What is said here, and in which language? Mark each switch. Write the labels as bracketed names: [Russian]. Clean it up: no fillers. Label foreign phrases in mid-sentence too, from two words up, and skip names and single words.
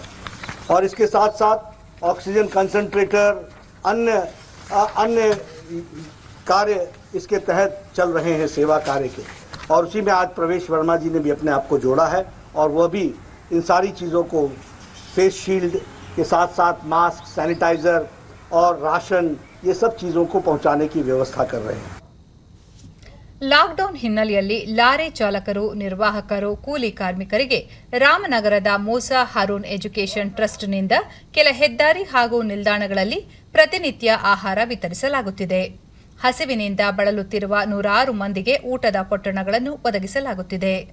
[Hindi] और इसके साथ साथ [English] oxygen concentrator [Hindi] अन्य कार्य इसके तहत चल रहे हैं, सेवा कार्य के. और उसी में आज प्रवेश वर्मा जी ने भी अपने आप को जोड़ा है और वह भी इन सारी चीज़ों को [English] face shield [Hindi] के साथ साथ [English] mask, sanitizer [Hindi] और राशन ये सब चीज़ों को पहुंचाने की व्यवस्था कर रहे हैं. [Kannada] ಲಾಕ್ಡೌನ್ ಹಿನ್ನೆಲೆಯಲ್ಲಿ ಲಾರಿ ಚಾಲಕರು, ನಿರ್ವಾಹಕರು, ಕೂಲಿ ಕಾರ್ಮಿಕರಿಗೆ ರಾಮನಗರದ ಮೂಸಾ ಹರೂನ್ ಎಜುಕೇಷನ್ ಟ್ರಸ್ಟ್ನಿಂದ ಕೆಲ ಹೆದ್ದಾರಿ ಹಾಗೂ ನಿಲ್ದಾಣಗಳಲ್ಲಿ ಪ್ರತಿನಿತ್ಯ ಆಹಾರ ವಿತರಿಸಲಾಗುತ್ತಿದೆ. ಹಸಿವಿನಿಂದ ಬಳಲುತ್ತಿರುವ ನೂರಾರು ಮಂದಿಗೆ ಊಟದ ಪೊಟ್ಟಣಗಳನ್ನು ಒದಗಿಸಲಾಗುತ್ತಿದೆ.